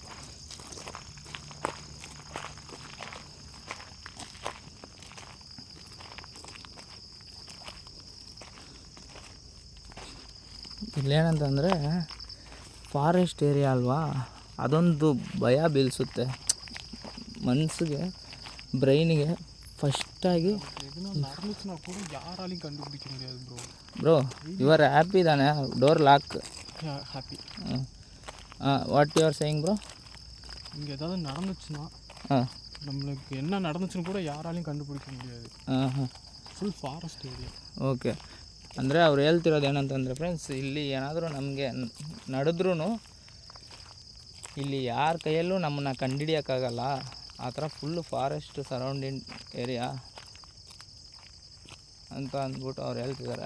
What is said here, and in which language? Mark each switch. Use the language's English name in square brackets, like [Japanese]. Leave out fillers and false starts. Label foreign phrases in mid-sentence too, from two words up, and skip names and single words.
[Kannada] ಇಲ್ಲೇನಂತಂದರೆ [English] forest area [Kannada] ಅಲ್ವಾ, ಅದೊಂದು ಭಯ ಬೀಳಿಸುತ್ತೆ ಮನಸ್ಸಿಗೆ, ಬ್ರೈನಿಗೆ. ಫಸ್ಟಾಗಿ [English] bro your happy [Kannada] ತಾನೆ? [English] door lock [Tamil] ஹாப்பி. [English] what you are saying bro? [Tamil] இங்கே ஏதாவது நடந்துச்சுன்னா ஆ நம்மளுக்கு என்ன நடந்துச்சுன்னு கூட யாராலையும் கண்டுபிடிக்க முடியாது. [English] full forest area. okay, [Kannada] ಅಂದರೆ ಅವ್ರು ಹೇಳ್ತಿರೋದು ಏನಂತಂದರೆ ಫ್ರೆಂಡ್ಸ್, ಇಲ್ಲಿ ಏನಾದರೂ ನಮಗೆ ನಡೆದ್ರೂ ಇಲ್ಲಿ ಯಾರ ಕೈಯಲ್ಲೂ ನಮ್ಮನ್ನು ಕಂಡುಹಿಡಿಯೋಕ್ಕಾಗಲ್ಲ. ಆ ಥರ [English] full forest surrounding area [Kannada] ಅಂತ ಅಂದ್ಬಿಟ್ಟು ಅವ್ರು ಹೇಳ್ತಿದ್ದಾರೆ.